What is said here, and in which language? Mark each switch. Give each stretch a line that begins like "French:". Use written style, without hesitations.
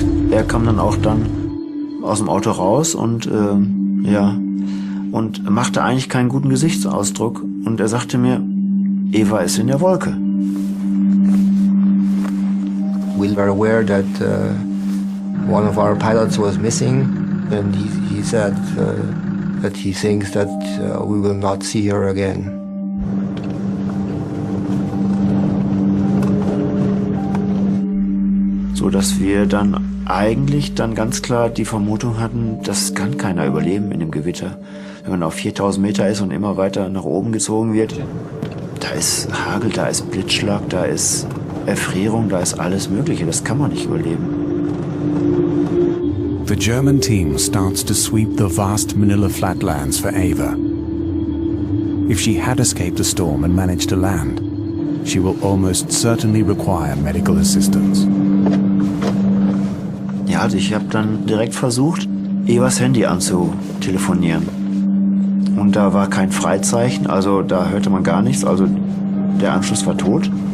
German: Er kam dann auch aus dem Auto raus und und machte eigentlich keinen guten Gesichtsausdruck. Und er sagte mir, Eva ist in der Wolke.
English: We were aware that one of our pilots was missing, and he said that he thinks that we will not see her again.
German: So dass wir dann eigentlich ganz klar die Vermutung hatten, das kann keiner überleben in dem Gewitter. Wenn man auf 4000 Meter ist und immer weiter nach oben gezogen wird, da ist Hagel, da ist Blitzschlag, da ist Erfrierung, da ist alles Mögliche. Das kann man nicht überleben.
English: The German team starts to sweep the vast Manila flatlands for Eva. If she had escaped the storm and managed to land, she will almost certainly require medical assistance.
German: Ja, also ich habe dann direkt versucht, Evas Handy anzutelefonieren. Und da war kein Freizeichen, also da hörte man gar nichts, also der Anschluss war tot.